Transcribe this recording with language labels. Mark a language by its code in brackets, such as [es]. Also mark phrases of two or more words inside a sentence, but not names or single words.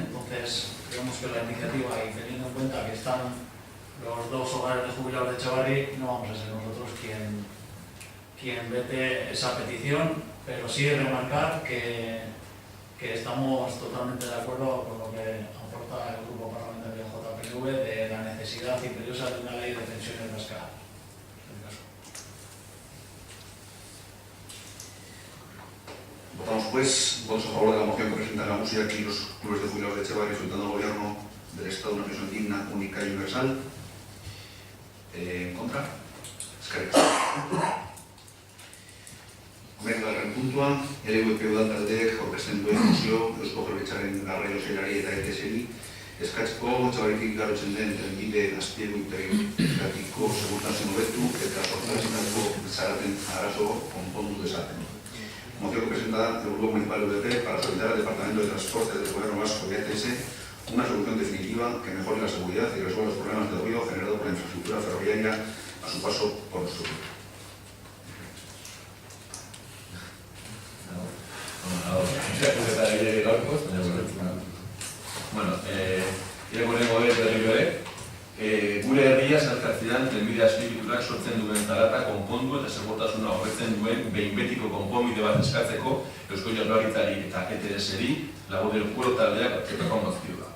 [es] Entonces creemos que la iniciativa, y teniendo en cuenta que están los dos hogares de jubilados de Etxebarri, no vamos a ser nosotros quien vete esa petición, pero sí remarcar que estamos totalmente de acuerdo con lo que aporta el Grupo Parlamentario JPNV de la necesidad imperiosa de una ley de pensiones vasca. Votamos pues, votos a favor de la moción que presenta la música aquí los clubes de jubilados de Etxebarri solicitando al Gobierno del Estado una pensión digna, única y universal. En contra? [eu] Eskerrik asko. Bigarren puntua, LVP udal taldeek aurkezten duen mozio Eusko Jaurlaritzaren garraio sailari eta ETS-ri eskatzeko Etxebarritik igarotzen den trenbide azpiegiturako segurtasun hobetu eta sortarazitako zaraten arazo konpondu dezaten. [es] moción que presenta el Grupo Municipal UDP para solicitar al Departamento de Transporte del Gobierno Vasco y ETS una solución definitiva que mejore la seguridad y resuelva los problemas de ruido generado por la infraestructura ferroviaria a su paso por nuestro pueblo. [eu] Bueno, irakurrengo ez berriro ere, gure herria zeharkatzean trenbide azpiegiturak sortzen duen zarata konpondu eta segurtasuna hobetzen duen behin betiko konponbide bat eskatzeko Eusko Jaurlaritzari eta ETS-eri [es] Lago del Pueblo [eu] taldeak aurkeztutako mozioa.